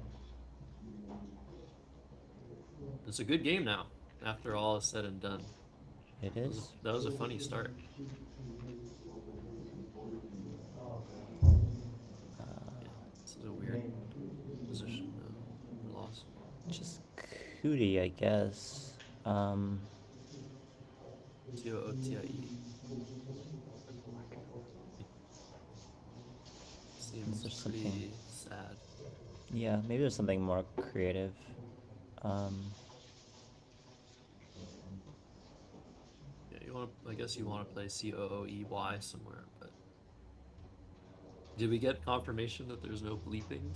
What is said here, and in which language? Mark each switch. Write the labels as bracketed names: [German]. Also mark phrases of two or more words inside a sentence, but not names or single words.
[English] It's a good game now, after all is said and done. It is. That was a funny start. Yeah, this is a weird position for loss. Just Cootie, I guess. T-O-O-T-I-E. Seems There's pretty something- sad. Yeah, maybe there's something more creative. Yeah, I guess you want to play COOEY somewhere, but did we get confirmation that there's no bleepings?